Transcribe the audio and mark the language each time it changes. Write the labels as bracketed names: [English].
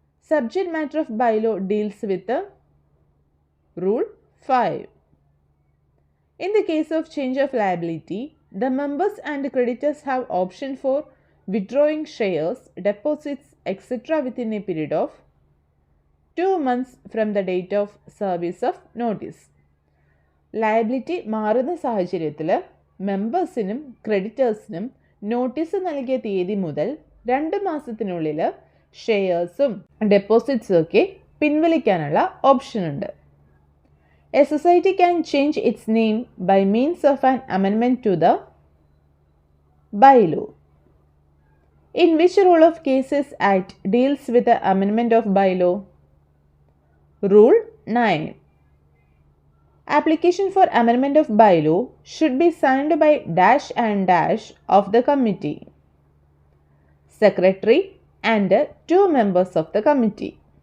[English] Subject matter of bylaw deals with the Rule 5. In the case of change of liability, the members and creditors have option for withdrawing shares, deposits, etc. within a period of 2 months from the date of service of notice. [Malayalam] Liability മാറുന്ന സാഹചര്യത്തിൽ മെമ്പേഴ്സിനും ക്രെഡിറ്റേഴ്സിനും notice നൽകിയ തീയതി മുതൽ 2 മാസത്തിനുള്ളിൽ ഷെയർസും ഡെപ്പോസിറ്റ്സും ഒക്കെ പിൻവലിക്കാനുള്ള option ഉണ്ട്. [English] A society can change its name by means of an amendment to the bylaw. In which rule of KCS Act deals with the amendment of bylaw? Rule 9. Application for amendment of bylaw should be signed by dash and dash of the committee, secretary and 2 members of the committee.